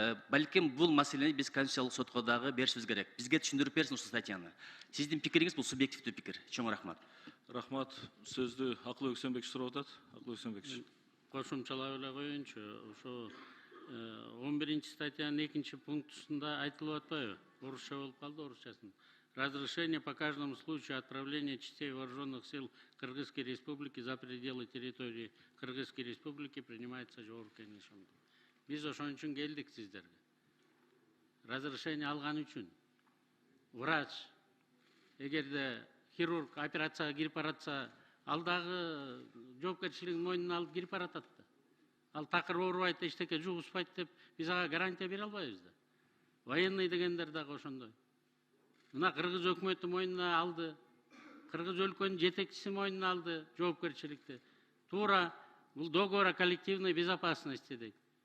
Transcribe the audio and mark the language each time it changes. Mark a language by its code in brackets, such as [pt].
[ky] Балким бул маселени биз конституциялык сотко дагы беришибиз керек. Бизге түшүндүрүп берсин ушул статьяны. Сиздин пикириңиз бул субъективдүү пикир. Чоң рахмат. Рахмат. Сөздү Акылбек Өксөнбекович сурап атат. Акылбек Өксөнбекович. Кошумчалап эле коеюнчу. Ошо 11 статьянын 2 пунктусунда айтылып атпайбы? Орусча болуп калды, орусчасын. [ru] Разрешение по каждому случаю отправления частей вооруженных сил Кыргызской Республики за пределы территории Кыргызской Республики принимается [ky] жогорку кеңешинде. Биз ошон үчүн келдик сиздерге. Разрешение алган үчүн. Врач, эгерде хирург операцияга кирип баратса, ал дагы жоопкерчилигин мойнуна алып кирип баратат да. Ал такыр оорубайт, эчтеке жугузбайт деп биз ага гарантия бере албайбыз да. Военный дегендер дагы ошондой. Мына кыргыз өкмөтү мойнуна алды. Кыргыз өлкөнүн жетекчиси мойнуна алды жоопкерчиликти. Туура бул [ru] договор о коллективной безопасности [ky] дейт.